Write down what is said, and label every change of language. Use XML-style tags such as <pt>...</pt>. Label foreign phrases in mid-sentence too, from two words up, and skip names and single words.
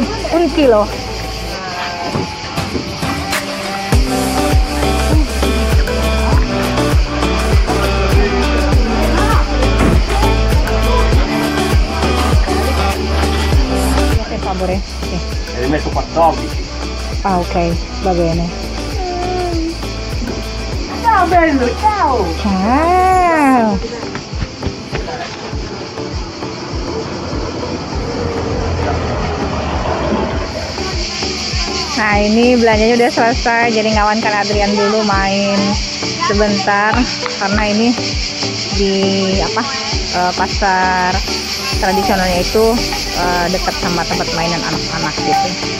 <it>Un chilo. Per favore. Sì. Hai messo 14. Ah ok, va bene. Ciao bello, ciao! Ciao.</it> <id>Nah ini belanjanya udah selesai, jadi ngawankan Adrian dulu main sebentar karena ini di pasar tradisionalnya itu dekat sama tempat mainan anak-anak gitu.</id>